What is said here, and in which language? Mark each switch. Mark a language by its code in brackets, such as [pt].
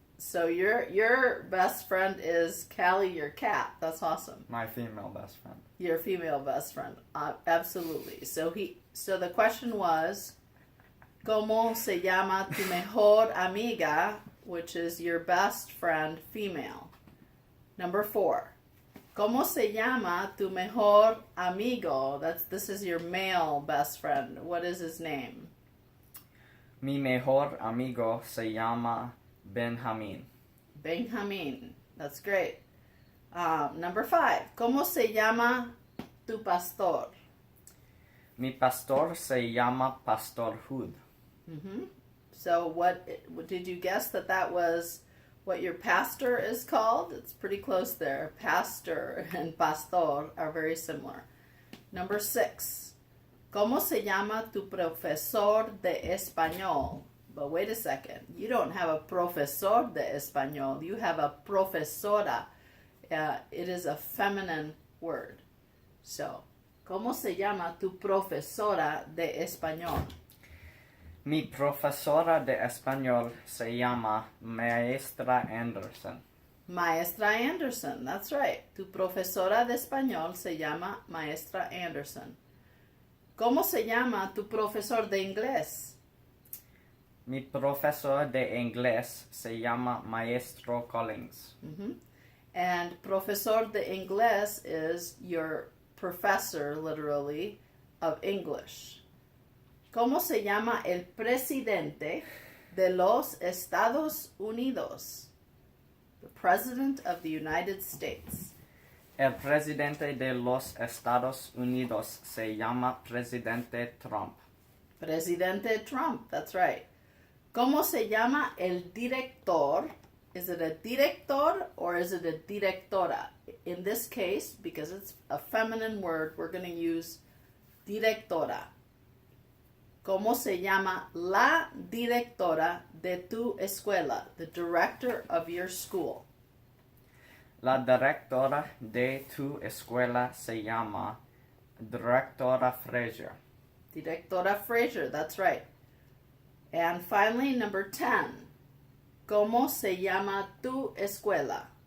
[en] So your best friend is Callie, your cat. That's awesome. My female best friend. Your female best friend. Absolutely. So the question was, [es] ¿Cómo se llama tu mejor amiga? [en] Which is your best friend, female. Number 4. [es] ¿Cómo se llama tu mejor amigo? [en] This is your male best friend. What is his name? [es] Mi mejor amigo se llama Benjamin. [en] Benjamin. That's great. Number 5. [es] ¿Cómo se llama tu pastor? Mi pastor se llama Pastor Hood. Mm-hmm. [en] So what did you guess that was what your pastor is called? It's pretty close there. Pastor and pastor are very similar. Number 6. [es] ¿Cómo se llama tu profesor de español? [en] But wait a second. You don't have a [es] profesor de español. [en] You have a profesora. It is a feminine word. [es] So, ¿cómo se llama tu profesora de español? Mi profesora de español se llama Maestra Anderson. [en] Maestra Anderson, that's right. [es] Tu profesora de español se llama Maestra Anderson. ¿Cómo se llama tu profesor de inglés? Mi profesor de inglés se llama Maestro Collins. [en] Mm-hmm. And [es] profesor de inglés [en] is your professor, literally, of English. [es] ¿Cómo se llama el presidente de los Estados Unidos? [en] The President of the United States. [es] El presidente de los Estados Unidos se llama Presidente Trump. [en] Presidente Trump, that's right. [es] ¿Cómo se llama el director? [en] Is it a director or is it a directora? In this case, because it's a feminine word, we're going to use directora. [es] ¿Cómo se llama la directora de tu escuela? [en] The director of your school. [es] La directora de tu escuela se llama Directora Fraser. [en] Directora Fraser, that's right. And finally, number 10. [es] ¿Cómo se llama tu escuela?